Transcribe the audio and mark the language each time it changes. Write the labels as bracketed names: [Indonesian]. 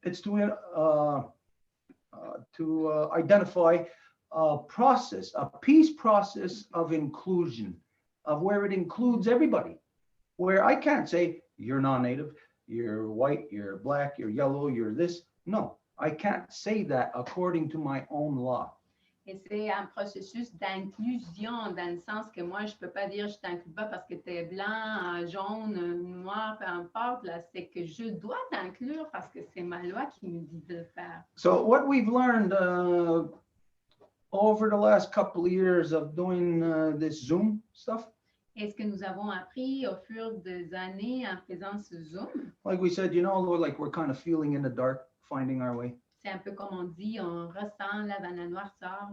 [English] It's to identify a process, a peace process of inclusion, of where it includes everybody. Where I can't say, you're non-native, you're white, you're black, you're yellow, you're this. No, I can't say that according to my own law. [French] Et c'est un processus d'inclusion dans le sens que moi, je ne peux pas dire je t'inclus pas parce que tu es blanc, jaune, noir, peu importe. Là, c'est que je dois t'inclure parce que c'est ma loi qui me dit de le faire. [English] So what we've learned over the last couple of years of doing this Zoom stuff, [French] Et ce que nous avons appris au fur des années en faisant ce Zoom, [English] like we said, you know, like we're kind of feeling in the dark, finding our way. [French] c'est un peu comme on dit, on ressent là, dans la noirceur.